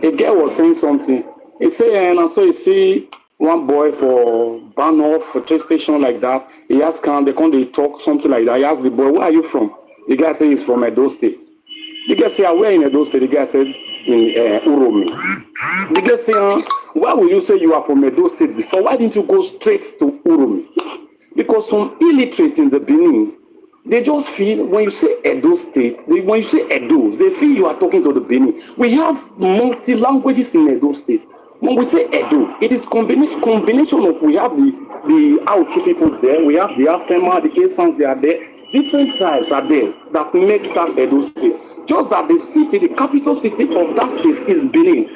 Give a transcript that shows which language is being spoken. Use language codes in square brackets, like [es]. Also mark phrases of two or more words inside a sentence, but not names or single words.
[en] A girl was saying something. He said, and I saw you see one boy for Banoff, for train station like that. He asked him, they talk something like that. He asked the boy, where are you from? The guy said he's from Edo State. The guy said, where in Edo State? The guy said, in Uromi. The guy said, why will you say you are from Edo State before? Why didn't you go straight to Uromi? Because some illiterates in the Benin, they just feel, when you say Edo State, when you say Edo, they feel you are talking to the Benin. We have multi-languages in Edo State. When we say Edo, it is combination of, we have the Auchi peoples there, we have the Afema, the Kesans, they are there. Different tribes are there that makes that Edo State. Just that the city, the capital city of that state is Benin.